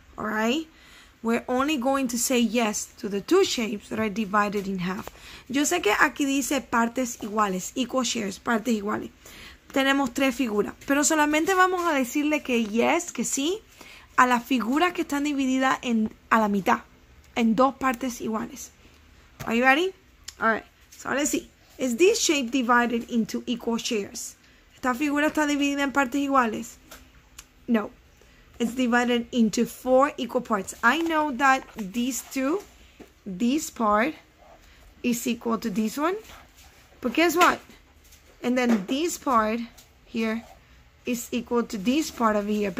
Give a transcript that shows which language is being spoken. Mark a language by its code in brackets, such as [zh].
[en] All right, we're only going to say yes to the two shapes that are divided in half. [es] Yo sé que aquí dice partes iguales, [en] equal shares, [es] partes iguales. Tenemos tres figuras, pero solamente vamos a decirle que yes, que sí, a las figuras que están divididas a la mitad, en dos partes iguales. [en] Are you ready? All right, so let's see. Is this shape divided into equal shares? [es] ¿Esta figura está dividida en partes iguales? No. [en] It's divided into 4 equal parts. I know that these two, this part is equal to this one. But guess what? And then this part here is equal to this part over here.